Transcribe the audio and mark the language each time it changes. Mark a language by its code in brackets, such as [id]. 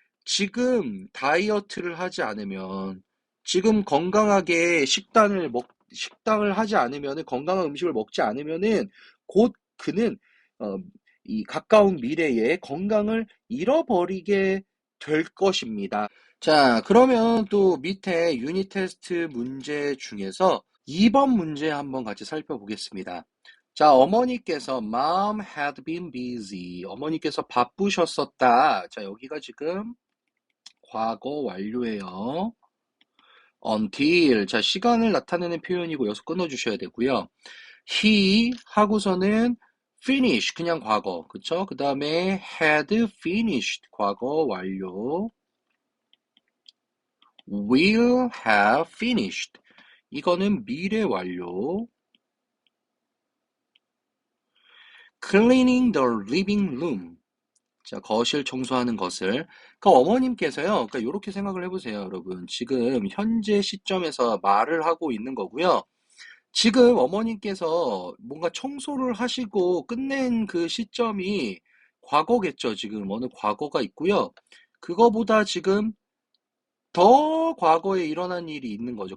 [ko] 지금 다이어트를 하지 않으면, 지금 건강하게 식당을 하지 않으면, 건강한 음식을 먹지 않으면은, 곧 그는, 어, 이 가까운 미래에 건강을 잃어버리게 될 것입니다. 자, 그러면 또 밑에 유닛 테스트 문제 중에서 2번 문제 한번 같이 살펴보겠습니다. 자, 어머니께서 [en] Mom had been busy. [ko] 어머니께서 바쁘셨었다. 자, 여기가 지금 과거 완료예요. [en] Until. [ko] 자, 시간을 나타내는 표현이고 여기서 끊어주셔야 되고요. He 하고서는 finish. 그냥 과거. 그쵸? [en] 그 다음에 had finished. [ko] 과거 완료. [en] will have finished. [ko] 이거는 미래 완료. [en] cleaning the living room. [ko] 자, 거실 청소하는 것을. 그러니까 어머님께서요. 그러니까 이렇게 생각을 해보세요, 여러분. 지금 현재 시점에서 말을 하고 있는 거고요. 지금 어머님께서 뭔가 청소를 하시고 끝낸 그 시점이 과거겠죠. 지금 어느 과거가 있고요. 그거보다 지금 더 과거에 일어난 일이 있는 거죠.